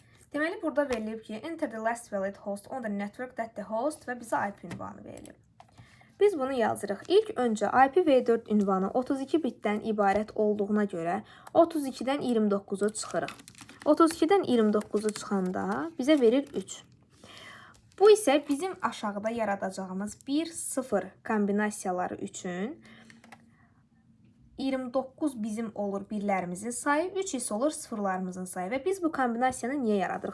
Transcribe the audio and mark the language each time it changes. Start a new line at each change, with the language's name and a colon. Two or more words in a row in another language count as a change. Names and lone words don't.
Azerbaijani: Deməli, burada verilib ki,
English: enter the last valid host on the network that the host
Azerbaijani: və bizə IP ünvanı verilib. Biz bunu yazırıq. İlk öncə IPv4 ünvanı 32 bitdən ibarət olduğuna görə 32-dən 29-u çıxırıq. 32-dən 29-u çıxanda bizə verir 3. Bu isə bizim aşağıda yaradacağımız 1-0 kombinasiyaları üçün 29 bizim olur birlərimizin sayı, 3 isə olur sıfırlarımızın sayı və biz bu kombinasiyanı niyə yaradırıq?